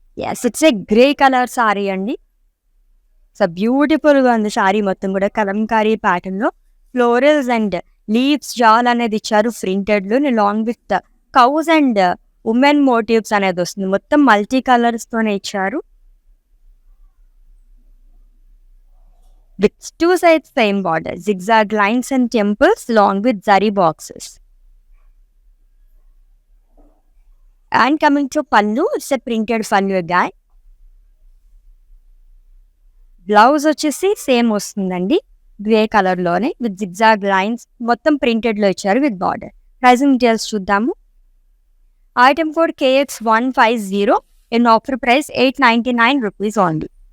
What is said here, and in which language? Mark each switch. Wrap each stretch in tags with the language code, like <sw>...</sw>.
<en>yes, it's a grey colour sorry</en> <te>అండి. So బ్యూటిఫుల్గా ఉంది సారీ మొత్తం కూడా, కలంకారీ ప్యాటర్న్లో ఫ్లోరల్స్ అండ్ లీవ్స్ జాల్ అనేది ఇచ్చారు ప్రింటెడ్లో,</te> <en>long with cows and women motifs</en> <te>అనేది వస్తుంది. మొత్తం మల్టీ కలర్స్తోనే ఇచ్చారు.</te> <en>with two sides same border, zigzag lines and temples along with zari boxes. And coming to pallu, it's a printed pallu guy.</en> <te>Blouse వచ్చేసి same వస్తుందండి, grey colour లోనే</te> <en>with zigzag lines,</en> <te>మొత్తం printed లో ఇచ్చారు with border. Pricing details చూద్దాము. Item code KX150</te> <en>In offer price 899 rupees only.</en>